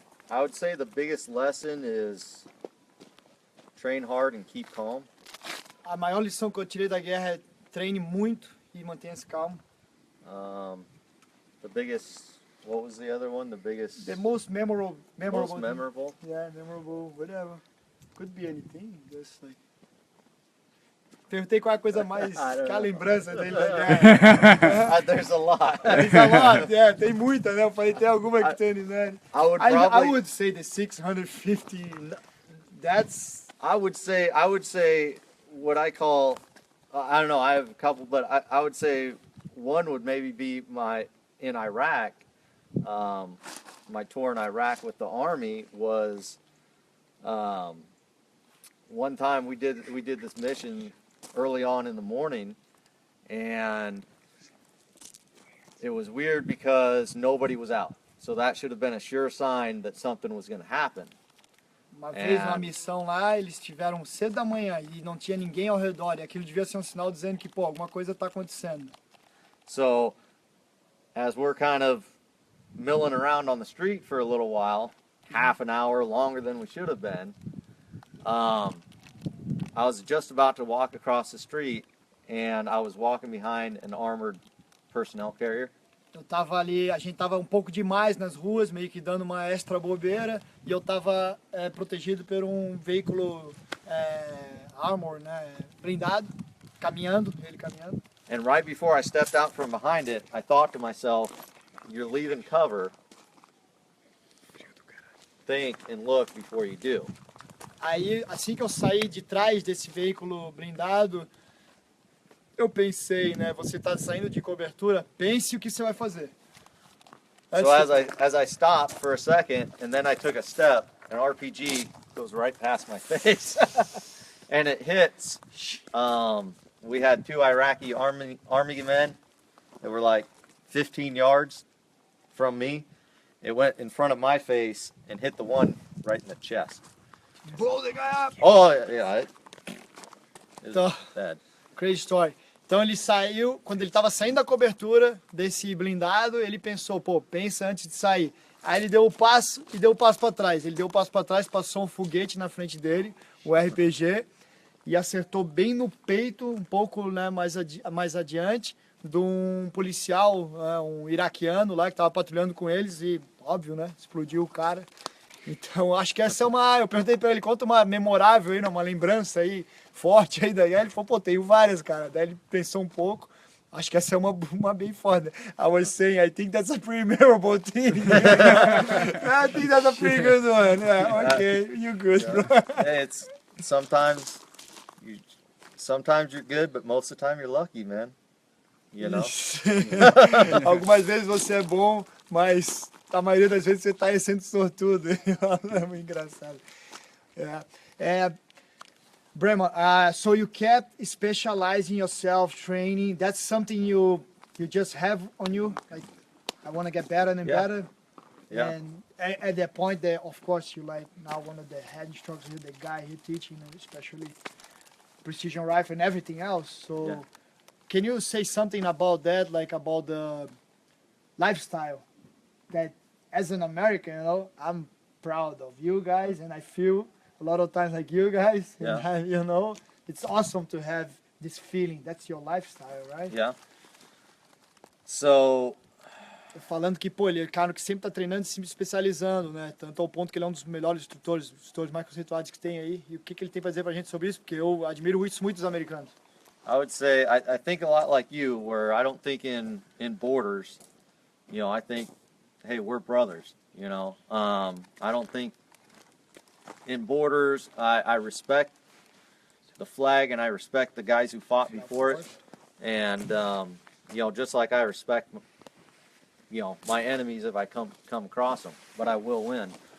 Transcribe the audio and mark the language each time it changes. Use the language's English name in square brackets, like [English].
[English] I would say the biggest lesson is train hard and keep calm. [Portuguese] A maior lição que eu tirei da guerra é treine muito e mantenha-se calmo. [English] The biggest, what was the other one? The biggest, The most memorable. most memorable? Yeah, memorable, whatever. Could be anything, just like... [Portuguese] Perguntei qual é a coisa mais... [English] I don't [Portuguese] Qual a lembrança dele da guerra. [English] There's a lot. There's a lot, yeah, [Portuguese] tem muita, né? Eu falei, tem alguma que tem, né? [English] I would I probably, would say the 650, that's... I would say what I call, I don't know, I have a couple, but I would say one would maybe be in Iraq, my tour in Iraq with the Army was, one time we did this mission early on in the morning, and it was weird because nobody was out. So that should have been a sure sign that something was going to happen. [Portuguese] Uma vez É. numa missão lá, eles estiveram cedo da manhã e não tinha ninguém ao redor. E aquilo devia ser um sinal dizendo que, pô, alguma coisa está acontecendo. [English] So as we're kind of milling around on the street for a little while, half an hour longer than we should have been, I was just about to walk across the street, and I was walking behind an armored personnel carrier. [Portuguese] Eu tava ali, a gente tava um pouco demais nas ruas, meio que dando uma extra bobeira, e eu tava protegido por um veículo armor, né, blindado, ele caminhando. [English] And right before I stepped out from behind it, I thought to myself, you're leaving cover. Think and look before you do. [Portuguese] Aí, assim que eu saí de trás desse veículo blindado, eu pensei, né, você tá saindo de cobertura, pense o que você vai fazer. [English] So as I stopped for a second, and then I took a step, an RPG goes right past my face, and it hits. We had two Iraqi army men that were like 15 yards from me. It went in front of my face and hit the one right in the chest. Blow the guy up! Oh yeah, it was [Portuguese] Então, [English] bad. crazy story. [Portuguese] Então ele saiu, quando ele estava saindo da cobertura desse blindado, ele pensou, pô, pensa antes de sair. Aí ele deu o passo e deu o passo para trás. Ele deu o passo para trás, passou um foguete na frente dele, o RPG, e acertou bem no peito, um pouco, né, mais adiante, de um policial, um iraquiano lá que estava patrulhando com eles e, óbvio, né, explodiu o cara. Então, acho que essa é uma... Eu perguntei pra ele, conta uma memorável aí, uma lembrança aí, forte aí da guerra. Ele falou, pô, tenho várias, cara. Daí ele pensou um pouco. Acho que essa é uma bem foda. [English] I was saying, I think that's a pretty memorable thing. I think that's a pretty good one. Yeah, okay, you're good, bro. Hey, it's sometimes you're good, but most of the time you're lucky, man. You know. [Portuguese] Algumas vezes você é bom, mas a maioria das vezes você está sendo sortudo. É muito engraçado. [English] Bremer, so you kept specializing yourself, training. That's something you just have on you. Like, I want to get better and Yeah. better. Yeah. And at that point, that of course you like now one of the head instructors, here, the guy here teaching, especially precision rifle and everything else. So, Yeah. can you say something about that, like about the lifestyle? That as an American, you know, I'm proud of you guys, and I feel a lot of times like you guys. Yeah. And you know, it's awesome to have this feeling. That's your lifestyle, right? Yeah. So [Portuguese] Falando que, pô, ele é um cara que sempre tá treinando e se especializando, né? Tanto ao ponto que ele é um dos melhores instrutores mais conceituados que tem aí. E o que ele tem pra dizer pra gente sobre isso? Porque eu admiro isso muito dos americanos. [English] I would say I think a lot like you, where I don't think in borders. You know, I think, hey, we're brothers. You know, I don't think in borders. I respect the flag and I respect the guys who fought before it, and you know, just like I respect, you know, my enemies if I come across them, but I will win.